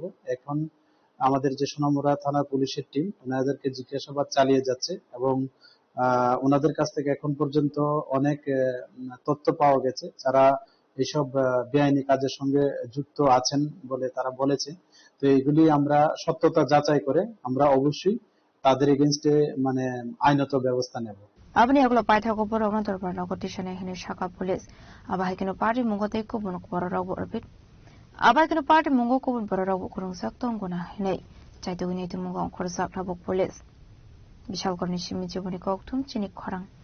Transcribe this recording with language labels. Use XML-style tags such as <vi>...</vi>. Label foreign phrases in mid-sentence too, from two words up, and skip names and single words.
<bn>এখন আমাদের যে সোনামুড়া থানার পুলিশের টিম ওনাদেরকে জিজ্ঞাসাবাদ চালিয়ে যাচ্ছে এবং ওনাদের কাছ থেকে এখন পর্যন্ত অনেক তথ্য পাওয়া গেছে, যারা এইসব বেআইনি কাজের সঙ্গে যুক্ত আছেন বলে তারা বলেছে। তো এইগুলি আমরা সত্যতা যাচাই করে আমরা অবশ্যই তাদের এগেইনস্টে মানে আইনত ব্যবস্থা নেব।</bn> <trp>Abani aglo paitha ko borok non torbar no gotishane hine shaka police abai kino party mungote ko bun ko borok bo orbit abai kino party mungo ko bun borok bo kurung sak tong gona hine chaitu ni tu mungo khorsak thabok police bishal korni shimi jiboni ko tum chini khorang</trp>